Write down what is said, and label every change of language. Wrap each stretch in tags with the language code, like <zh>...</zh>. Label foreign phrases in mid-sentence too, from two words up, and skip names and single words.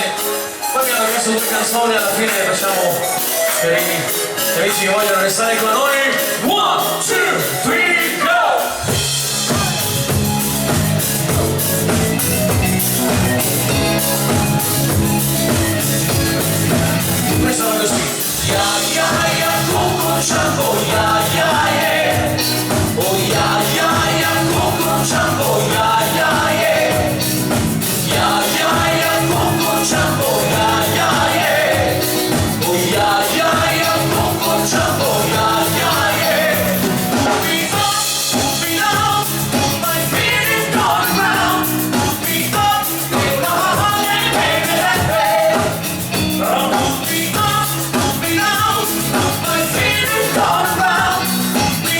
<it>Poi mi hanno chiesto due canzoni, alla fine le facciamo per i amici che vogliono restare con noi. 1, 2, 3, go! Questa va così.</it> <en>Ya ya ya Coco Jumbo, ya ya yeah. Oh ya ya ya Coco Jumbo, ya ya yeah. Ya ya ya Coco Jumbo, ya ya yeah. Oh ya ya ya Coco Jumbo, ya ya yeah. Put me down, put my feet in the ground. Put me up in the heart and make me happy. Put me up, put me down, put my feet in the ground.</en>